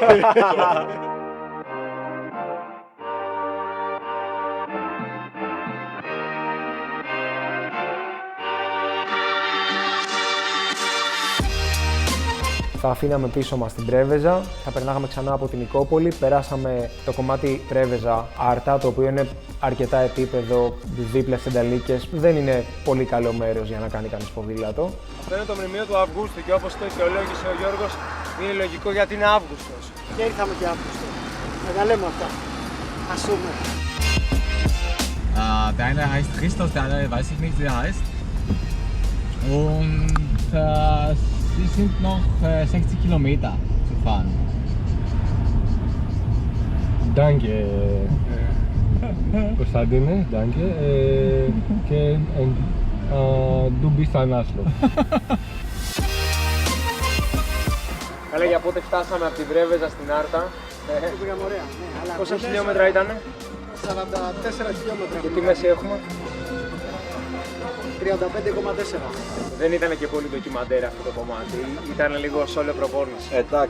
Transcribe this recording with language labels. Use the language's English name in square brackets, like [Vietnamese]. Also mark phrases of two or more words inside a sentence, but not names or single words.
[Greek] Θα αφήναμε πίσω μας την Πρέβεζα, θα περνάγαμε ξανά από την Νικόπολη, περάσαμε το κομμάτι Πρέβεζα Άρτα, το οποίο είναι αρκετά επίπεδο, δίπλα στις Ενταλίκες. Δεν είναι πολύ καλό μέρος για να κάνει κανείς ποδήλατο. Αυτό είναι το μνημείο του Αυγούστου και όπως το αισιολόγησε ο Γιώργος, είναι λογικό γιατί είναι Αύγουστος. Και ήρθαμε και Αύγουστο. Να τα λέμε αυτά. Ας πούμε. [German] Der eine heißt Christos, der andere weiß ich nicht, wie er heißt. Und sie sind noch 60 Kilometer zu fahren. Danke, Konstantine, danke. Und du bist ein Arschloch. [Greek] Καλά, για πότε φτάσαμε από τη Βρέβεζα στην Άρτα. Πήγαμε ωραία. Ναι, πόσα χιλιόμετρα ήτανε? 44 χιλιόμετρα. Και τι μέση έχουμε? 35,4. Δεν ήταν και πολύ ντοκιμαντέρ αυτό το κομμάτι. Ήταν λίγο solo προπόνηση. Εντάξει.